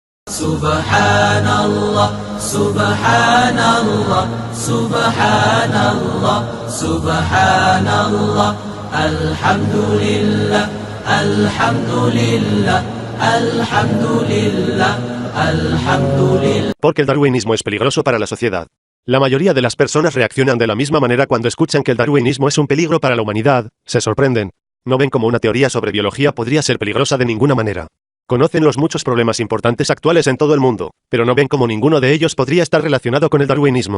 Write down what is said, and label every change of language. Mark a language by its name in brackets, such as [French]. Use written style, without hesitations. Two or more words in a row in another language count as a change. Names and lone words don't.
[Arabic] سبحان الله، سبحان الله، سبحان الله، سبحان الله، الحمد لله، الحمد لله، الحمد لله، الحمد لله. [Spanish] Porque el darwinismo es peligroso para la sociedad. La mayoría de las personas reaccionan de la misma manera cuando escuchan que el darwinismo es un peligro para la humanidad, se sorprenden. No ven como una teoría sobre biología podría ser peligrosa de ninguna manera. Conocen los muchos problemas importantes actuales en todo el mundo, pero no ven como ninguno de ellos podría estar relacionado con el darwinismo.